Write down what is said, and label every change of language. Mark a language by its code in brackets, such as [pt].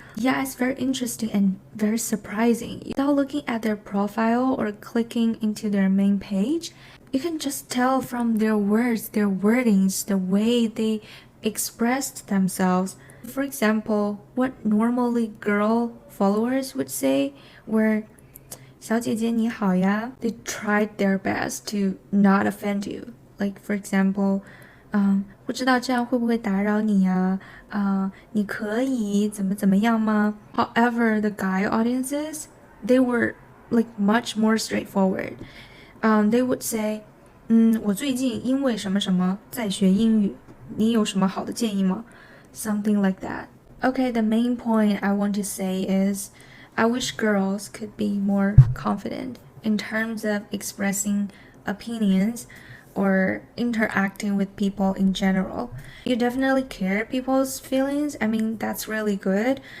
[en] Yeah, it's very interesting and very surprising. Without looking at their profile or clicking into their main page, you can just tell from their words, their wordings, the way they expressed themselves. For example, what normally girl followers would say were [zh] 小姐姐你好呀. [en] They tried their best to not offend you. Like for example, [zh] 不知道这样会不会打扰你呀? 你可以怎么样吗? [en] However, the guy audiences, they were like much more straightforward. They would say, [zh] 我最近因为什么什么在学英语，你有什么好的建议吗? [en] Something like that. Okay, the main point I want to say is I wish girls could be more confident in terms of expressing opinions or interacting with people in general. You definitely care people's feelings. I mean, that's really good.